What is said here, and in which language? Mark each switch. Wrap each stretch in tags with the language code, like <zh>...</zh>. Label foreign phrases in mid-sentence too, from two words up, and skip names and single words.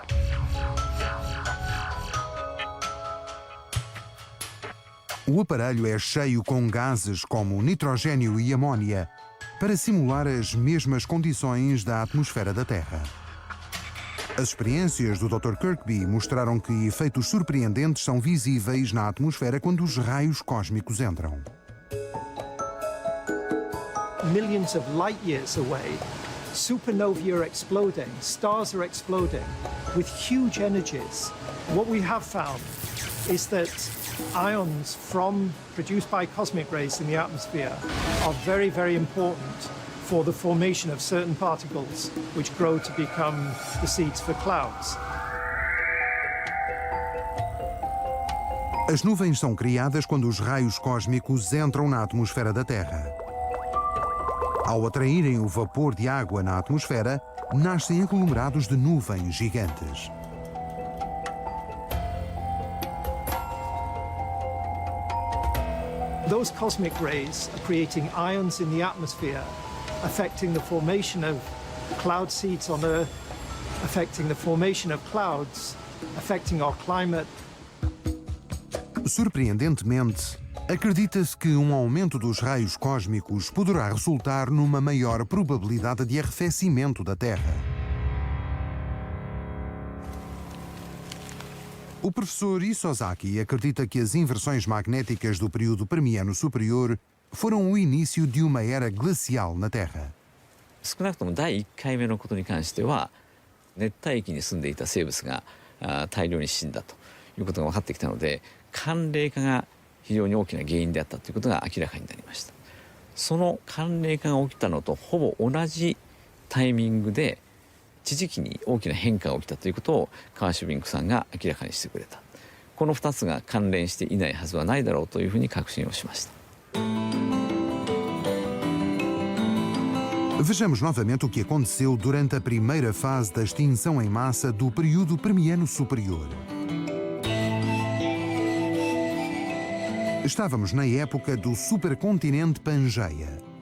<pt>O aparelho é cheio com gases como nitrogênio e amônia para simular as mesmas condições da atmosfera da Terra. As experiências do Dr. Kirkby mostraram que efeitos surpreendentes são visíveis na atmosfera quando os raios cósmicos entram.</pt> <en>Millions of light years away, supernovae are exploding, stars are exploding with huge energies. What we have found is that ions produced by cosmic rays in the atmosphere are very, very important for the formation of certain particles which grow to become the seeds for clouds.</en> <pt>As nuvens são criadas quando os raios cósmicos entram na atmosfera da Terra. Ao atraírem o vapor de água na atmosfera, nascem aglomerados de nuvens gigantes.</pt> <en>Those cosmic rays are creating ions in the atmosphere, affecting the formation of cloud seeds on Earth, affecting the formation of clouds, affecting our climate.</en> <pt>Surpreendentemente, acredita-se que um aumento dos raios cósmicos poderá resultar numa maior probabilidade de arrefecimento da Terra. O professor Isozaki acredita que as inversões magnéticas do período Permiano superior foram o início de uma era glacial na Terra.</pt> <ja>少なくとも第1回目のことに関しては熱帯域に住んでいた生物が大量に死んだということが分かってきたので、寒冷化が非常に大きな原因であったということが明らかになりました。その寒冷化が起きたのとほぼ同じタイミングで地磁気に大きな変化が起きたということをカーシュビンクさんが明らかにしてくれた。この2つが関連していないはずはないだろうというふうに確信をしました。</ja> <pt>Vejamos novamente o que aconteceu durante a primeira fase da extinção em massa do período Permiano superior. Estávamos na época do supercontinente Pangeia.</pt>